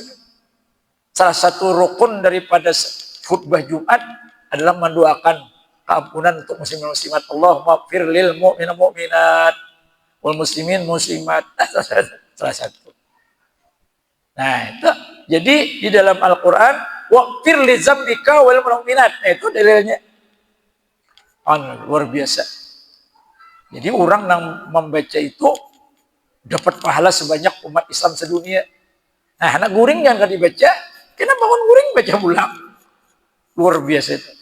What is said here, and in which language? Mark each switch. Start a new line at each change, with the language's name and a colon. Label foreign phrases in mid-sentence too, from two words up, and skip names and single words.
Indonesian: Salah satu rukun daripada khutbah Jumat adalah mendoakan keampunan untuk muslimin muslimat.
Arabic: Allahumma firlil mu'minat wal muslimin muslimat.
Indonesian: Salah satu. Nah, itu. Jadi di dalam Al-Qur'an
Arabic: waqfir li dzambika wal mu'minat.
Indonesian: Nah, itu dalilnya. Luar biasa. Jadi orang yang membaca itu dapat pahala sebanyak umat Islam sedunia.
Banjar: Nah, anak guring yang kan dibaca, kena bangun guring baca pulang.
Indonesian: Luar biasa itu.